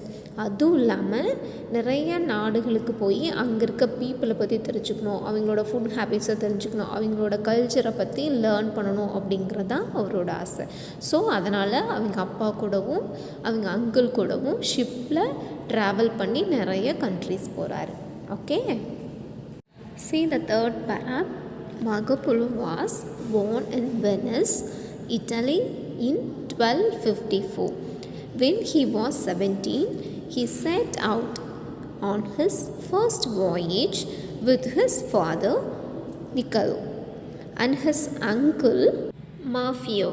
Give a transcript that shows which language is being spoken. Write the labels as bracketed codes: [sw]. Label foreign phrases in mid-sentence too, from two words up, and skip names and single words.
[ta] அதுவும் இல்லாமல் நிறைய நாடுகளுக்கு போய் அங்கே இருக்க பீப்புளை பற்றி தெரிஞ்சுக்கணும், அவங்களோட [en] food habits [ta] தெரிஞ்சுக்கணும், அவங்களோட கல்ச்சரை பற்றி லேர்ன் பண்ணணும் அப்படிங்கிறது தான் அவரோட ஆசை. ஸோ அதனால் அவங்க அப்பா கூடவும் அவங்க அங்கிள் கூடவும் ஷிப்பில் ட்ராவல் பண்ணி நிறைய கண்ட்ரிஸ் போகிறாரு. [en] Okay, see the third para. Marco Polo was born in Venice, Italy in 1254. When he was 17, he set out on his first voyage with his father Niccolo and his uncle Maffeo.